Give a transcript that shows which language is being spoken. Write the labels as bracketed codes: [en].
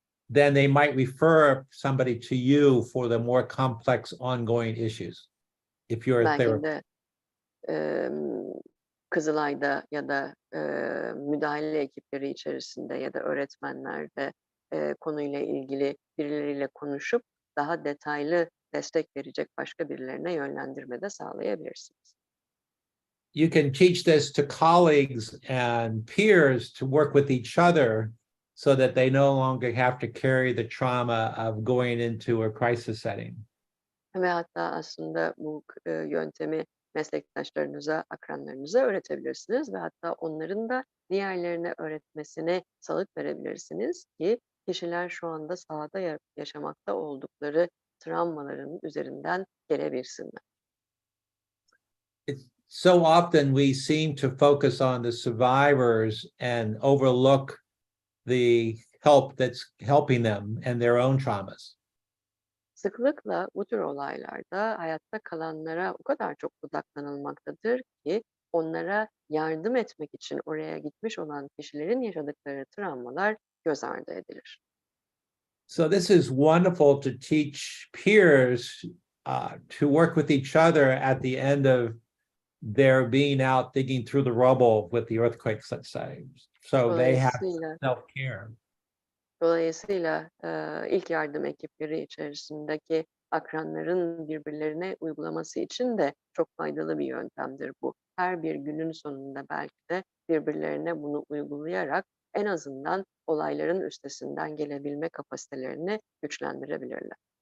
[en] then they might refer somebody to you for the more complex ongoing issues. If you're a [tr] Belki [en] therapist. [tr] de Kızılay'da ya da müdahale ekipleri içerisinde ya da öğretmenlerde konuyla ilgili birileriyle konuşup daha detaylı destek verecek başka birilerine yönlendirme de sağlayabilirsiniz. [en] You can teach this to colleagues and peers to work with each other so that they no longer have to carry the trauma of going into a crisis setting. [tr] Ve hatta aslında bu yöntemi meslektaşlarınıza, akranlarınıza öğretebilirsiniz ve hatta onların da diğerlerine öğretmesine salık verebilirsiniz ki kişiler şu anda sahada yaşamakta oldukları travmaların üzerinden gelebilsinler. [en] So often we seem to focus on the survivors and overlook the help that's helping them and their own traumas. [tr] Sıklıkla bu tür olaylarda hayatta kalanlara o kadar çok odaklanılmaktadır ki onlara yardım etmek için oraya gitmiş olan kişilerin yaşadıkları travmalar göz ardı edilir. [en] So this is wonderful to teach peers to work with each other at the end of their being out digging through the rubble with the earthquakes, let's say. So they have self-care. [tr] Dolayısıyla ilk yardım ekipleri içerisindeki akranların birbirlerine uygulaması için de çok faydalı bir yöntemdir bu. Her bir günün sonunda belki de birbirlerine bunu uygulayarak en azından olayların üstesinden gelebilme kapasitelerini güçlendirebilirler.